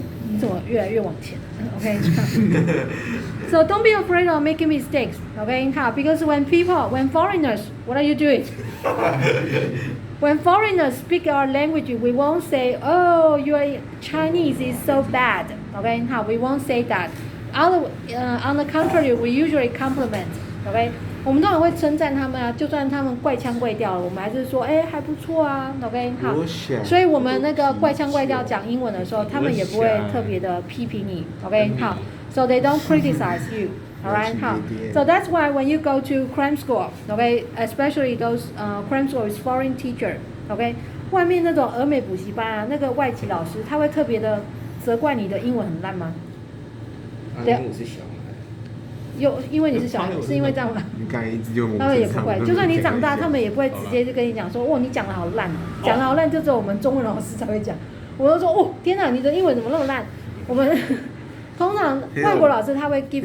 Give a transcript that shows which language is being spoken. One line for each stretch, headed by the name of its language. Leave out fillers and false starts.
Chinese: 你怎么越来越往前 ？Okay.
English: So don't be afraid of making mistakes. Okay, because when foreigners, what are you doing? When foreigners speak our language, we won't say, "Oh, your Chinese is so bad." Okay, we won't say that. On the contrary, we usually compliment.
Chinese: Okay, 我们通常会称赞他们啊，就算他们怪腔怪调，我们还是说，还不错啊。 OK， 好。所以我们那个怪腔怪调讲英文的时候，他们也不会特别的批评你。 OK， 好。
English: So they don't criticize you. Alright, 好。So that's why when you go to cram school, okay, especially those cram school with foreign teacher, okay,
Chinese: 外面那种俄美补习班啊，那个外籍老师他会特别的责怪你的英文很烂吗？因为我是小孩。因为你是小孩，是因为这样吗？你刚才一直用我他们也不会，就算你长大，他们也不会直接就跟你讲说，哇，你讲的好烂，讲的好烂，就只有我们中文老师才会讲。我就说，哦，天哪，你的英文怎么那么烂？我们通常外国老师他会
English: give you，